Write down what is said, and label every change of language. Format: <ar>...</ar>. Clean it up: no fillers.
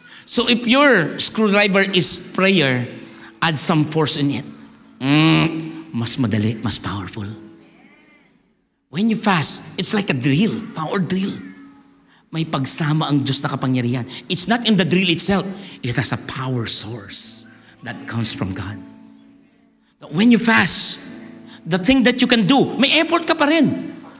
<en>So if your screwdriver is prayer, add some force in it.</en> <tl>Mas madali, mas powerful.</tl> <en>When you fast, it's like a drill, power drill.</en> <tl>May pagsama ang Diyos na kapangyarihan.</tl> <en>It's not in the drill itself. It has a power source that comes from God. When you fast, the thing that you can do,</en> <tl>may effort ka pa rin.</tl>